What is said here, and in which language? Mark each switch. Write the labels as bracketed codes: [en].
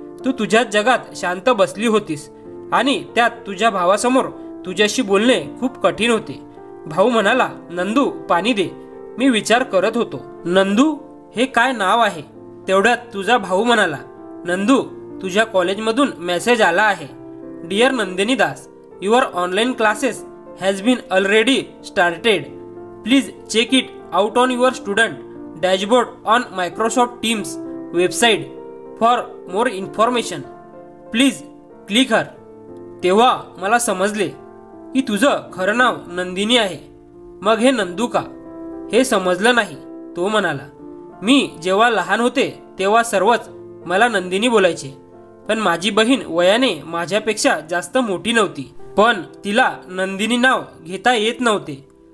[mr] तू तुझ्याच जगात शांत बसली होतीस आणि त्यात तुझ्या भावासमोर तुझ्याशी बोलणे खूप कठीण होते। भाऊ म्हणाला, नंदू पाणी दे। मी विचार करत होतो, नंदू हे काय नाव आहे? तेवढ्यात तुझा भाऊ म्हणाला, नंदू, तुझ्या कॉलेजमधून मेसेज आला आहे। [en] Dear Nandini Das, your online classes has been already started, please check it out on your student dashboard on Microsoft Teams website for more information, please click here. [mr] तेव्हा मला समजले की तुझं खरं नाव नंदिनी आहे। मग हे नंदू का? हे समजलं नाही, तो म्हणाला। मी जेव्हा लहान होते तेव्हा सर्वच मला नंदिनी बोलायचे, पण माझी बहीण वयाने माझ्यापेक्षा जास्त मोठी नव्हती, पण तिला नंदिनी नाव घेता येत नव्हते।